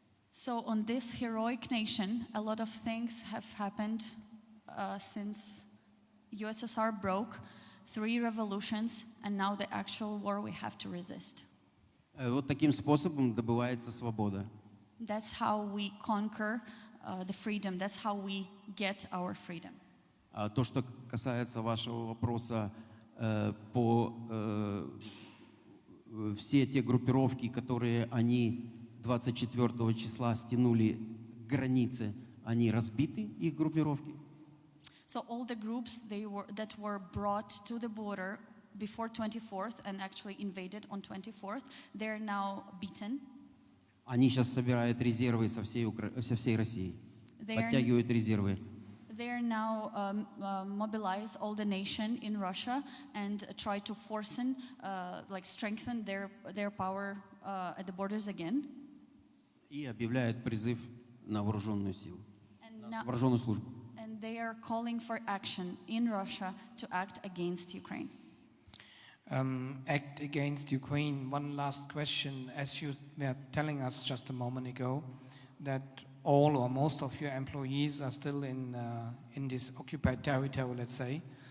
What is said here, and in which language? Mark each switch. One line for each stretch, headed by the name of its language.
English: So on this heroic nation, a lot of things have happened since USSR broke, 3 revolutions, and now the actual war we have to resist.
Russian: Вот таким способом добывается свобода.
English: That's how we conquer the freedom. That's how we get our freedom.
Russian: То, что касается вашего вопроса по все те группировки, которые они 24 числа стянули границы, они разбиты, их группировки?
English: So all the groups that were brought to the border before 24th and actually invaded on 24th, they're now beaten.
Russian: Они сейчас собирают резервы со всей России, подтягивают резервы.
English: They are now mobilize all the nation in Russia and try to strengthen their power at the borders again.
Russian: И объявляют призыв на вооруженную силу, на вооруженную службу.
English: And they are calling for action in Russia to act against Ukraine. Act against Ukraine. One last question. As you were telling us just a moment ago, that all or most of your employees are still in this occupied territory, let's say.